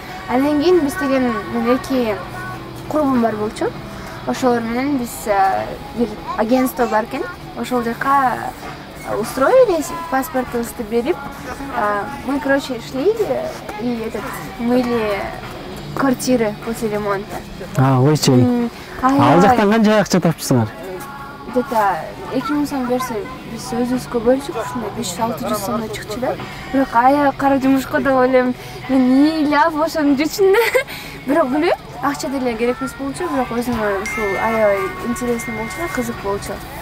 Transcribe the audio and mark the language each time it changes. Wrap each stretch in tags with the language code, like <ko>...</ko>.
<ky>Андан кийин биз деген 2 курбум бар болчу. Ошолор менен биз бир агентство бар экен. Ошол жака</ky> <ru>устроились,</ru> <ky>паспортубузду берип,</ky> <ru>мы, короче, шли и мыли квартиры после ремонта.</ru> <ky>Ойчу. Ал жактан канча акча тапчысыңар? Где-то 2000 сом берсе, биз өзүбүзгө бөлчүк, ушундай 500-600 сомдой чыкчу да. Бирок аябай кара жумушка деп ойлойм. Мен ыйлап ошонун үчүн да. Бирок билбейм, акча деле керек эмес болчу, бирок өзүмө ушул аябай интересный болчу, кызык болчу.</ky>